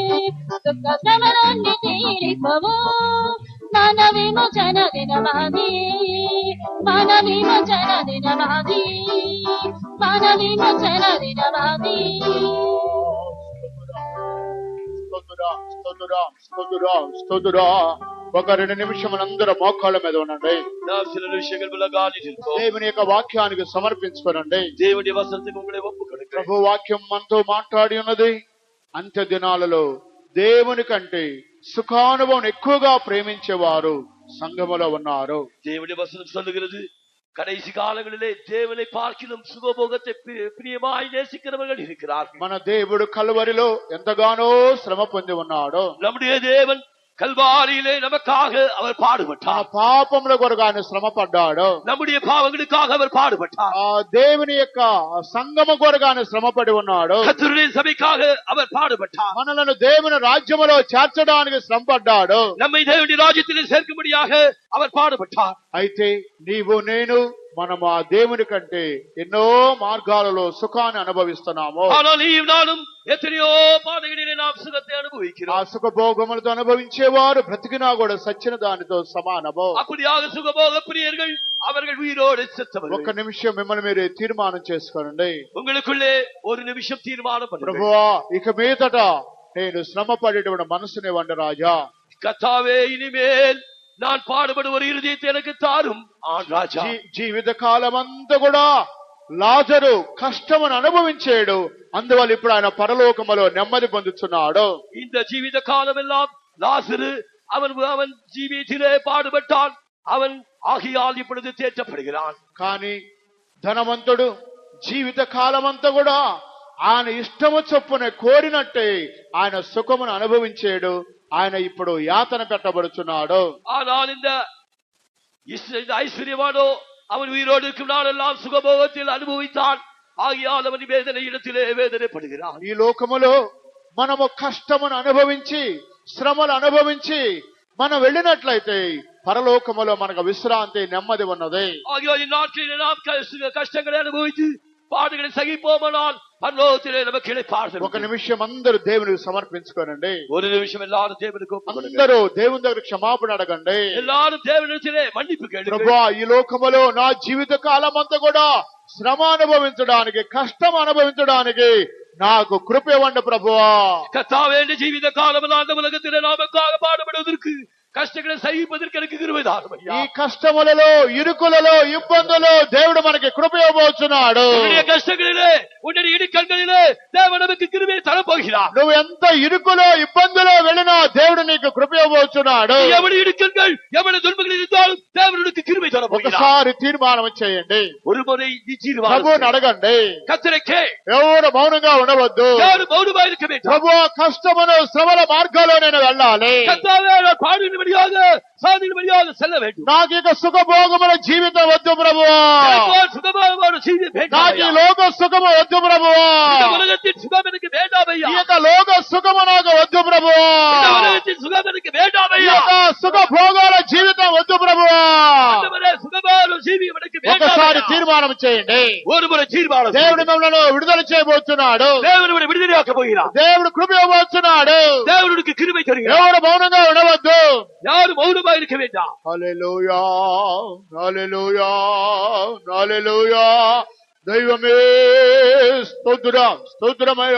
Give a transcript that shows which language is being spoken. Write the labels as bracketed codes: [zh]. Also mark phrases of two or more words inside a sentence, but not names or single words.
[te] దుఃఖ శ్రమలన్నీ తీరిపోవు. మన విమోచన దినమాదియే. మన విమోచన దినమాదియే. మన విమోచన దినమాదియే. స్తోత్రం, స్తోత్రం, స్తోత్రం, స్తోత్రం. ఒక 2 నిమిషములు అందరూ మోకాళ్ళ మీద ఉండండి. [ta] நாம் சில விஷயங்கள் விலகாது இருக்கோம். [te] దేవుని యొక్క వాక్యానికి సమర్పించుకోనండి. [ta] தேவனுடைய வசனத்துக்கு உங்களை ஒப்புக் கொடுக்கிறேன். [te] ప్రభు వాక్యం మనతో మాట్లాడి ఉన్నది. అంత్య దినాలలో దేవుని కంటే సుఖానుభవం ఎక్కువగా ప్రేమించేవారు సంఘములో ఉన్నారు. [ta] தேவனுடைய வசனம் சொல்லுகிறது, கடைசி காலங்களிலே தேவனை பார்க்கிலும் சுகபோகத்தை பிரியமாய் நேசிக்கிறவர்கள் இருக்கிறார்கள். [te] మన దేవుడు కల్వరిలో ఎంతగానో శ్రమ పొంది ఉన్నాడు. [ta] நம்முடைய தேவன் கல்வாரியிலே நமக்காக அவர் [te] మన [ta] பாடுபட்டார். [te] పాపముల కొరకు ఆయన శ్రమ పడ్డాడు. [ta] நம்முடைய பாவங்களுக்காக அவர் பாடுபட்டார். [te] ఆ దేవుని యొక్క సంగమ కొరకు ఆయన శ్రమపడి ఉన్నాడు. [ta] கர்த்தருடைய சபைக்காக அவர் பாடுபட்டார். [te] మనలను దేవుని రాజ్యములో చేర్చడానికి శ్రమ పడ్డాడు. [ta] நம்மை தேவனுடைய ராஜ்யத்திலே சேர்க்கும்படியாக அவர் பாடுபட்டார். [te] అయితే నీవు నేను మనం ఆ దేవుని కంటే ఎన్నో మార్గాలలో సుఖాన్ని అనుభవిస్తున్నాము. [ta] ஆனால் நீயும் நானும் எத்தனையோ பாதைகளிலே நாம் சுகத்தை [te] ఆ [ta] அனுபவிக்கிறோம். [te] సుఖభోగములతో అనుభవించేవారు బ్రతికినా కూడా సచ్చిన దానితో సమానము. [ta] அப்படியாக சுகபோக பிரியர்கள் அவர்கள் உயிரோடு [te] ఒక్క [ta] செத்தவர்கள். [te] నిమిషం మిమ్మల్ని మీరు తీర్మానం చేసుకోండి. [ta] உங்களுக்குள்ளே ஒரு நிமிஷம் தீர்மானம் பண்ணுங்கள். [te] ప్రభువా ఇక మీదట నేను శ్రమ పడేటువంటి మనసునివ్వండి రాజా. [ta] கர்த்தாவே, இனிமேல் நான் பாடுபடும் ஒரு இருதயத்தை எனக்கு தாரும் ஆண் ராஜா. [te] జీవిత కాలం అంతా కూడా లాజరు కష్టమును అనుభవించాడు. అందువల్ల ఇప్పుడు ఆయన పరలోకములో నెమ్మది పొందుతున్నాడు. [ta] இந்த ஜீவித காலம் எல்லாம் லாசரு அவன் ஜீவியத்திலே பாடுபட்டான். அவன் ஆகியால் இப்பொழுது தேற்றப்படுகிறான். [te] కానీ ధనవంతుడు జీవిత కాలం అంతా కూడా ఆయన ఇష్టము చొప్పున కోరినట్టే ఆయన సుఖమును అనుభవించాడు. ఆయన ఇప్పుడు యాతన పెట్టబడుచున్నాడు. [ta] ஆனால் இந்த ஐஸ்வர்யவானோ அவன் உயிரோடு இருக்கும் நாளெல்லாம் சுகபோகத்தில் அனுபவித்தான். ஆகியால் அவன் வேதனை இடத்திலே வேதனைப்படுகிறான். [te] ఈ లోకములో మనము కష్టమును అనుభవించి శ్రమలు అనుభవించి మనం వెళ్ళినట్లయితే పరలోకములో మనకు విశ్రాంతి నెమ్మది ఉన్నది. [ta] ஆகியால் இந்நாட்களில் நாம் கஷ்டங்களை அனுபவித்து பாடுகளை சகிப்போமானால் பரலோகத்திலே நமக்கு இளைப்பாறுதல். [te] ఒక నిమిషం అందరూ దేవునికి సమర్పించుకోనండి. [ta] ஒரு நிமிஷம் எல்லாரும் தேவனுக்கு ஒப்புக்கொடுங்கள். [te] అందరూ దేవుని దగ్గర క్షమాపణ అడగండి. [ta] எல்லாரும் தேவனிடத்திலே மன்னிப்பு கேளுங்கள். [te] ప్రభువా, ఈ లోకములో నా జీవిత కాలం అంతా కూడా శ్రమ అనుభవించడానికి కష్టం అనుభవించడానికి నాకు కృప ఇవ్వండి ప్రభువా. [ta] கர்த்தாவே, இந்த ஜீவித காலமெல்லாம் அந்த உலகத்திலே நமக்காக பாடுபடுவதற்கு கஷ்டங்களை சகிப்பதற்கு எனக்கு கிருபை தாரும் ஐயா. [te] ఈ కష్టములలో ఇరుకులలో ఇబ్బందులు దేవుడు మనకి కృప ఇవ్వబోతున్నాడు. [ta] உன்னுடைய கஷ்டங்களிலே உன்னுடைய இடுக்கண்களிலே தேவன் நமக்கு கிருபையை தரப்போகிறார். [te] నువ్వు ఎంత ఇరుకులో ఇబ్బందులో వెళ్ళినా దేవుడు నీకు కృప ఇవ్వబోతున్నాడు. [ta] எவ்வளவு இடுக்கண்கள் எவ்வளவு துன்பங்கள் இருந்தாலும் தேவன் உனக்கு கிருபை தரப்போகிறார். [te] ఒకసారి తీర్మానం చేయండి. [ta] ஒரு முறை [te] ప్రభువుని అడగండి. [ta] கர்த்தரை கேள். [te] ఎవరు మౌనంగా ఉండవద్దు. [ta] யாரும் மௌனமாக இருக்க வேண்டாம். [te] ప్రభువా, కష్టమును శ్రమల మార్గాల్లో నేను వెళ్ళాలి. [ta] கர்த்தாவே, நான் பாடுபடியாக சாதிபடியாக செல்ல வேண்டும். [te] నాకు ఇక సుఖభోగముల జీవితం వద్దు ప్రభువా. [ta] எனக்கு சுகமான ஜீவியம் வேண்டாம் [te] నాకు ఈ [ta] ஐயா. [te] లోక సుఖము వద్దు ప్రభువా. [ta] இந்த உலகத்தின் சுகம் எனக்கு வேண்டாம் ஐயா. [te] ఈ యొక్క లోక సుఖము నాకు వద్దు ప్రభువా. [ta] இந்த உலகத்தின் சுகம் எனக்கு வேண்டாம் [te] ఈ [ta] ஐயா. [te] యొక్క సుఖభోగాల జీవితం వద్దు ప్రభువా. [ta] ஆண்டவரே, சுகமான ஜீவியம் எனக்கு வேண்டாம் [te] ఒకసారి [ta] ஐயா. [te] తీర్మానం చేయండి. [ta] ஒரு முறை தீர்மானம் [te] దేవుడు [ta] செய்யுங்கள். [te] మిమ్మల్ని విడుదల చేయబోతున్నాడు. [ta] தேவன் உன்னை விடுதலையாக்க போகிறார். [te] దేవుడు కృప ఇవ్వబోతున్నాడు. [ta] தேவனுக்கு கிருபை தருகிறார். [te] ఎవరు మౌనంగా ఉండవద్దు. [ta] யாரும் மௌனமாக இருக்க வேண்டாம். [te] హల్లెలూయా, హల్లెలూయా, హల్లెలూయా. దైవమే స్తోత్రం, స్తోత్రమయ్యా.